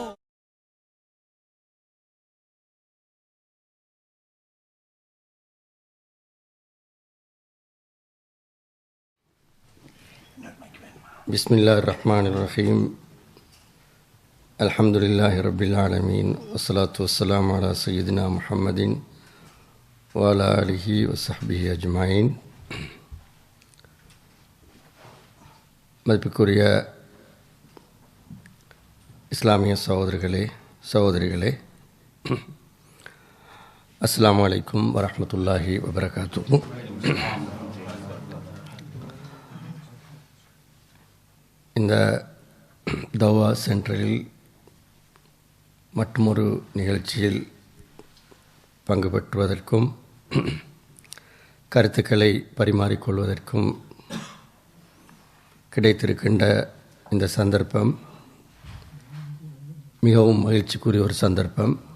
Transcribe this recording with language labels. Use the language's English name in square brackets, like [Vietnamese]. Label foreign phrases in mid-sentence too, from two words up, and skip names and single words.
[Arabic] بسم الله الرحمن الرحيم. الحمد لله رب العالمين والصلاة والسلام على سيدنا محمد وعلى آله وصحبه أجمعين. [Tamil] மதிப்புக்குரிய இஸ்லாமிய சகோதரிகளே [Arabic] السلام عليكم ورحمة الله وبركاته. [Tamil] இந்த தவா சென்டரில் மற்றொரு நிகழ்ச்சியில் பங்கு பெற்றுவதற்கும் கருத்துக்களை பரிமாறிக்கொள்வதற்கும் கிடைத்திருக்கின்ற இந்த சந்தர்ப்பம் மிகவும் மகிழ்ச்சிக்குரிய ஒரு சந்தர்ப்பம்.